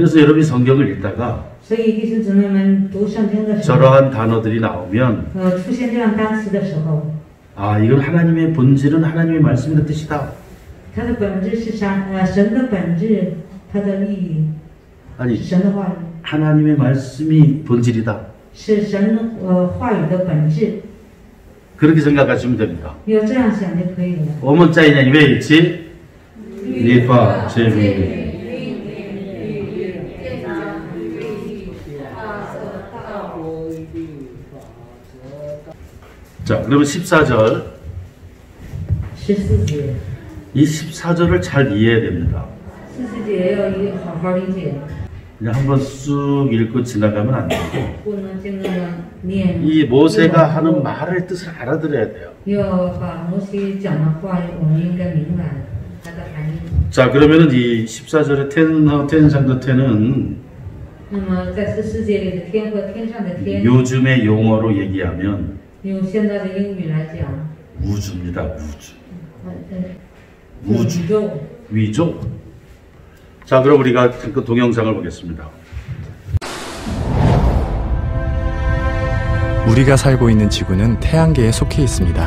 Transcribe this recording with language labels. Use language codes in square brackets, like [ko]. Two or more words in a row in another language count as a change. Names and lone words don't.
[ko] 그래서 여러분이 성경을 읽다가 [zh] 所以弟兄姊妹们读圣经的时候， [ko] 저러한 단어들이 나오면 [zh] 出现这样单词的时候， [ko] 아, 이건 하나님의 본질은 하나님의 말씀의 뜻이다. [zh] 它的本质是神的本质，它的意义 [ko] 아니, [zh] 是神的话语， [ko] 하나님의 말씀이 본질이다. [zh] 是神话语的本质。 [ko] 그렇게 생각하시면 됩니다. [zh] 要这样想就可以了。 [ko] 오문자이냐 이외에 있지? 리파, 제미. 자, 그러면 14절. [zh] 14节， [ko] 이 14절을 잘 이해해야 됩니다. [zh] 14节要好好理解， [ko] 그냥 한번 쑥 읽고 지나가면 안 되고 [zh] 不能就那么念。 [ko] 이 모세가 하는 말의 뜻을 알아들어야 돼요. [zh] 要把摩西讲的话，我们应该明白它的含义。 [ko] 자, 그러면은 이 14절의 텐상도 텐은 [zh] 那么在14节里的天和天上的天， [ko] 요즘의 용어로 얘기하면 [zh] 用现在的英语来讲， [ko] 우주입니다. 우주. [zh] 宇 [ko] 우주. [zh] 宙。 [ko] 위조. 자, 그럼 우리가 그 동영상을 보겠습니다. 우리가 살고 있는 지구는 태양계에 속해 있습니다.